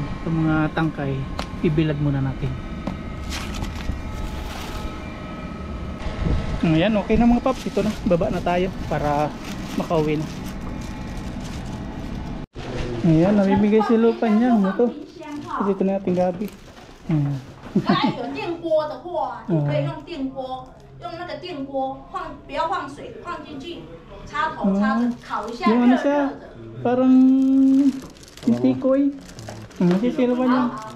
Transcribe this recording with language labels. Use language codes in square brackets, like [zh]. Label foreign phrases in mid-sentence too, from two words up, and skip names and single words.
[tl] Itong mga tangkay bibilad muna natin. Ayan, okay na mga paps. Ito na, baba na tayo para makauwi na. Ayan, namimigay si Lupan niya. Ito. Kasi ito na ating gabi. Ayan. [zh] 有电锅的话，你可以用电锅，用那个电锅放，不要放水，放进去，插头插着烤一下， [tl] Yung [zh] 热 [tl] ano siya, [zh] 热的。 [tl] parang tikoy. Kasi si Lupan niya.